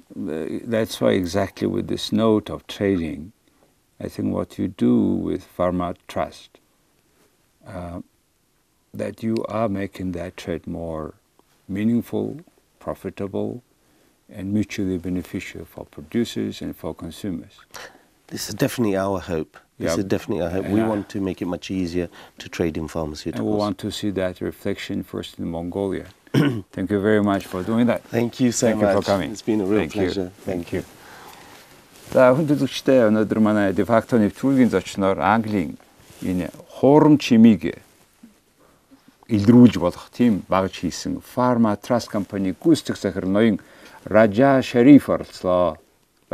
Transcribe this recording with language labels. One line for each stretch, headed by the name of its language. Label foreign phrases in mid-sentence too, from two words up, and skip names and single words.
English: That's why exactly with this note of trading, I think what you do with ФармаТраст, that you are making that trade more meaningful, profitable, and mutually beneficial for producers and for consumers. This is definitely our hope. This is definitely our hope. We want to make it much easier to trade in pharmaceuticals. And we want to see that reflection first in Mongolia. Thank you very much for doing that. Thank you so Thank much. you for coming. It's been a real Thank pleasure. You. Thank you.
Mongolian: За хүндэтгэгчтэй өнөөдөр манай Defacto нэвтрүүлгийн зочноор Английн энэ Хуурамч имийг илрүүлж болох тийм багж хийсэн ФармаТраст компани гүйцэтгэх захирал ноён Ража Шариф оролцлоо.